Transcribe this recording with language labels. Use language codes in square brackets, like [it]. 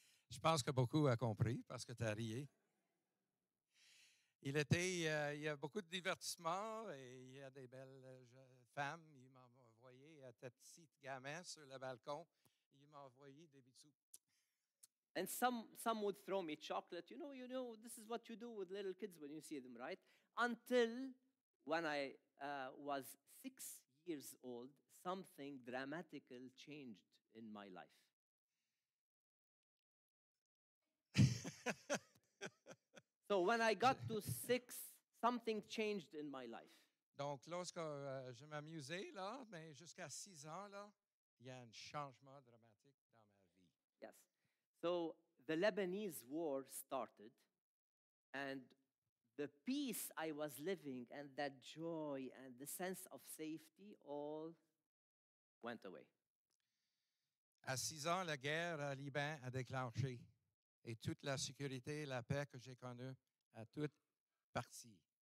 [fr] Je pense que beaucoup a compris parce que tu as rié. Il y a beaucoup de divertissement et il y a des belles femmes. Ils m'ont envoyé un petit gamin sur le balcon. Ils m'ont envoyé des bisous. [en] And some would throw me chocolate. This is what you do with little kids when you see them, right? Until when I was 6 years old, something dramatical changed in my life. So when I got to 6, something changed in my life. [fr] Donc, lorsque je m'amusais, là, mais jusqu'à 6 ans, là, il y a un changement dramatique dans ma vie. [en] Yes. So the Lebanese war started, and the peace I was living and that joy and the sense of safety all went away. [fr] À 6 ans, la guerre au Liban a déclenché et toute la sécurité et la paix que j'ai connue a toute partie.